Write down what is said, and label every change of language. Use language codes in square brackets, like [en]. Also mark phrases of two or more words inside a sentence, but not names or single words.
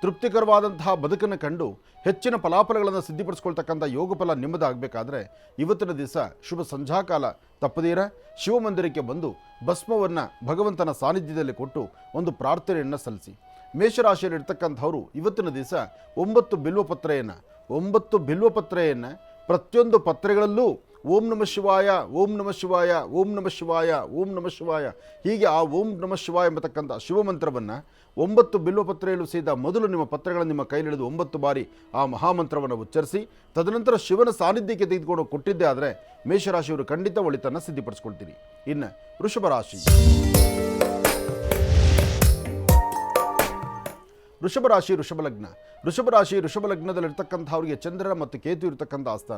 [kn] ತೃಪ್ತಿಕರವಾದಂತಹ ಬದುಕನ್ನು ಕಂಡು ಹೆಚ್ಚಿನ ಫಲಾಫಲಗಳನ್ನು ಸಿದ್ಧಿಪಡಿಸ್ಕೊಳ್ತಕ್ಕಂಥ ಯೋಗ ಫಲ ನಿಮ್ಮದಾಗಬೇಕಾದ್ರೆ ಇವತ್ತಿನ ದಿವಸ ಶುಭ ಸಂಧ್ಯಾಕಾಲ ತಪ್ಪದೀರ ಶಿವಮಂದಿರಕ್ಕೆ ಬಂದು ಭಸ್ಮವನ್ನು ಭಗವಂತನ ಸಾನ್ನಿಧ್ಯದಲ್ಲಿ ಕೊಟ್ಟು ಒಂದು ಪ್ರಾರ್ಥನೆಯನ್ನು ಸಲ್ಲಿಸಿ. ಮೇಷರಾಶಿಯಲ್ಲಿರ್ತಕ್ಕಂಥವರು ಇವತ್ತಿನ ದಿವಸ 9 ಬಿಲ್ವಪತ್ರೆಯನ್ನು ಪ್ರತಿಯೊಂದು ಪತ್ರೆಗಳಲ್ಲೂ [sa] ಓಂ ನಮಃ ಶಿವಾಯ, ಓಂ ನಮಃ ಶಿವಾಯ, ಓಂ ನಮಃ ಶಿವಾಯ, ಓಂ ನಮಃ ಶಿವಾಯ, [kn] ಹೀಗೆ ಆ [sa] ಓಂ ನಮಃ ಶಿವಾಯ [kn] ಎಂಬತಕ್ಕಂಥ ಶಿವಮಂತ್ರವನ್ನು 9 ಬಿಲ್ವಪತ್ರೆಯಲ್ಲೂ ಸಹಿತ ಮೊದಲು ನಿಮ್ಮ ಪತ್ರೆಗಳನ್ನು ನಿಮ್ಮ ಕೈಲಿಡಿದು 9 ಬಾರಿ ಆ ಮಹಾಮಂತ್ರವನ್ನು ಉಚ್ಚರಿಸಿ ತದನಂತರ ಶಿವನ ಸಾನ್ನಿಧ್ಯಕ್ಕೆ ತೆಗೆದುಕೊಂಡು ಕೊಟ್ಟಿದ್ದೇ ಆದರೆ ಮೇಷರಾಶಿಯವರು ಖಂಡಿತ ಒಳಿತನ್ನು ಸಿದ್ಧಿಪಡಿಸ್ಕೊಳ್ತೀರಿ. ಇನ್ನು ವೃಷಭ ರಾಶಿ ವೃಷಭ ಲಗ್ನದಲ್ಲಿರ್ತಕ್ಕಂಥವ್ರಿಗೆ ಚಂದ್ರ ಮತ್ತು ಕೇತು ಇರತಕ್ಕಂಥ ಆಸ್ಥಾನ.